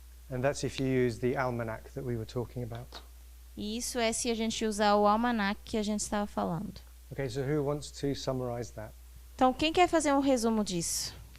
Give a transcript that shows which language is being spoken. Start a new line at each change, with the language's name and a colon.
English: And that's if you use the almanac that we were talking about.
Portuguese: E isso é se a gente usar o almanac que a gente estava falando.
English: Okay, so who wants to summarize that?
Portuguese: Então, quem quer fazer um resumo disso?